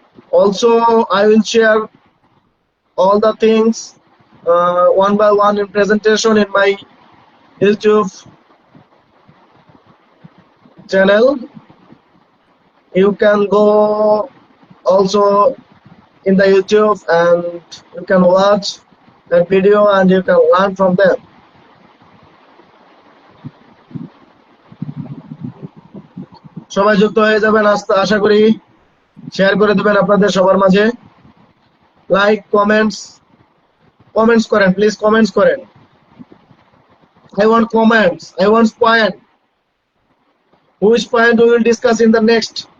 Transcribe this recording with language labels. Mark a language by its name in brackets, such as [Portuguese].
[English] Also I will share all the things one by one in presentation in my YouTube channel. You can go also in the YouTube and you can watch that video and you can learn from them. [Bangla] সবাই যুক্ত হয়ে যাবেন, আশা করি share করে দেবেন আপনাদের সবার মাঝে। লাইক, কমেন্টস করেন প্লিজ, কমেন্টস করেন। [English] I want comments, I want point. Which point we will discuss in the next?